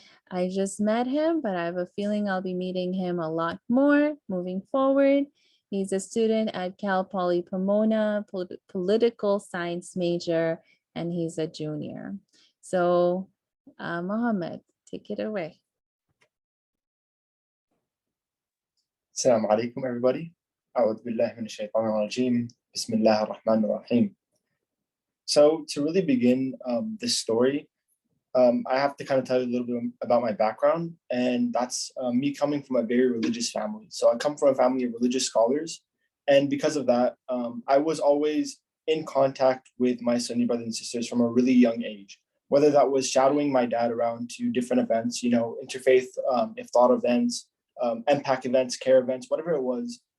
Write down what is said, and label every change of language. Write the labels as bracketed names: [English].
[English] I just met him, but I have a feeling I'll be meeting him a lot more moving forward. He's a student at Cal Poly Pomona, political science major, and he's a junior. So Muhammad, take it away. Assalamu alaikum, everybody. [Arabic] أعوذ بالله من الشيطان الرجيم. بسم الله الرحمن الرحيم. [English] So to really begin this story, I have to kind of tell you a little bit about my background, and that's me coming from a very religious family. So I come from a family of religious scholars, and because of that, I was always in contact with my Sunni brothers and sisters from a really young age, whether that was shadowing my dad around to different events, interfaith iftar events, MPAC events, care events, whatever it was.